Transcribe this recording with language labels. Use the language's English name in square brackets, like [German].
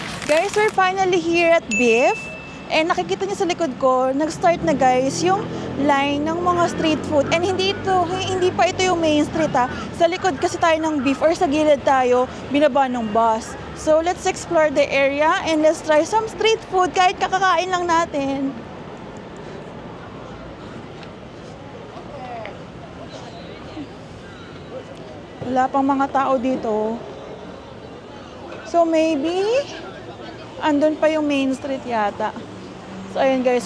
[English] Guys, we're finally here at BIF. [Filipino] And nakikita niyo sa likod ko, nag-start na guys yung line ng mga street food. And hindi pa ito yung main street ha. Sa likod kasi tayo ng BIF or sa gilid tayo, binaba ng bus. [English] So let's explore the area and let's try some street food [Filipino] kahit kakakain lang natin. Wala pang mga tao dito. So maybe andun pa yung main street yata. So, ayun guys.